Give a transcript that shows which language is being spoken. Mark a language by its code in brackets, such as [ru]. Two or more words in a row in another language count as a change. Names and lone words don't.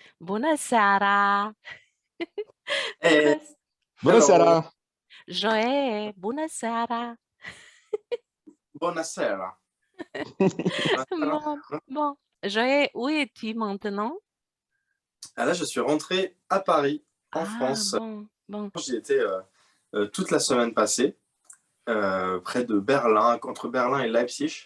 [ro] Bună seara! [en] Hey, [ro] Bună, Bună [en] hello, [ro] seara! Joe, bună seara! [it] buonasera. Buonasera. [fr] Bon, bon. Joe, où es-tu maintenant? Ah, là, je suis rentré à Paris, en Ah, France. bon, bon. J'y étais toute la semaine passée, près de Berlin, entre Berlin et Leipzig.